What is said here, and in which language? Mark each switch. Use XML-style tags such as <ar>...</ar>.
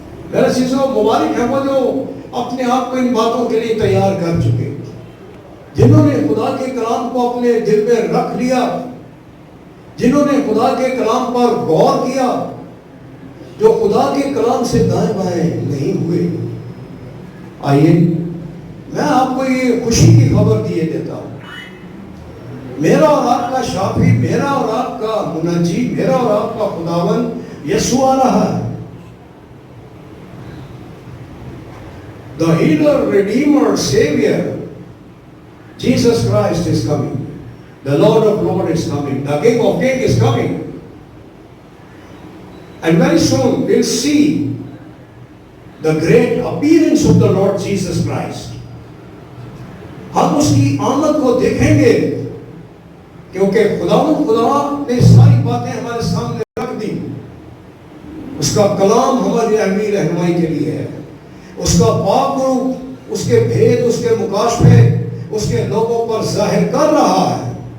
<ur>میرے عزیزو، مبارک ہے وہ جو اپنے آپ کو ان باتوں کے لیے تیار کر چکے، جنہوں نے خدا کے کلام کو اپنے دل میں رکھ لیا، جنہوں نے خدا کے کلام پر غور کیا، جو خدا کے کلام سے دائیں بائیں نہیں ہوئے۔ آئیے میں آپ کو یہ خوشی کی خبر دیے دیتا ہوں میرا اور آپ کا شافی، میرا اور آپ کا منجی، میرا اور آپ کا خداون یسوع آ رہا ہے.</ur> <en>The healer, redeemer, savior, Jesus Christ is coming. The Lord of Lords is coming. The King of Kings is coming. And very soon we'll see the great appearance of the Lord Jesus Christ.</en> <ur>ہم اس کی آمد کو دیکھیں گے کیونکہ خدا نے ساری باتیں ہمارے سامنے رکھ دی. اس کا کلام ہماری رہنمائی کے لیے ہے. اس کا پاک روح اس کے بھید، اس کے مکاشفے اس کے لوگوں پر ظاہر کر رہا ہے.</ur>